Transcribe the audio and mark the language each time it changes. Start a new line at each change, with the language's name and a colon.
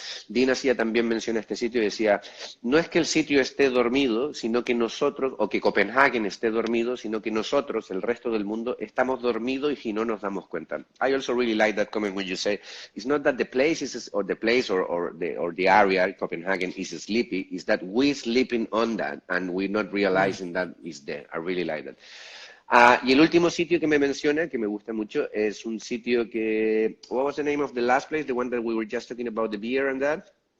Spanish: Dean hacía también mención a este sitio y decía, no es que el sitio esté dormido, sino que nosotros, o que Copenhague esté dormido, sino que nosotros, el resto del mundo, estamos dormidos y no nos damos cuenta.
English: I also really like that comment when you say, it's not that the place is, or the place or the area, Copenhagen, is sleepy, it's that we're sleeping on that and we're not realizing that it's there. I really like that.
Spanish: Y el último sitio que me menciona, que me gusta mucho, es un sitio que...
English: What was the name of the last place? The one that we were just talking about, the beer and that?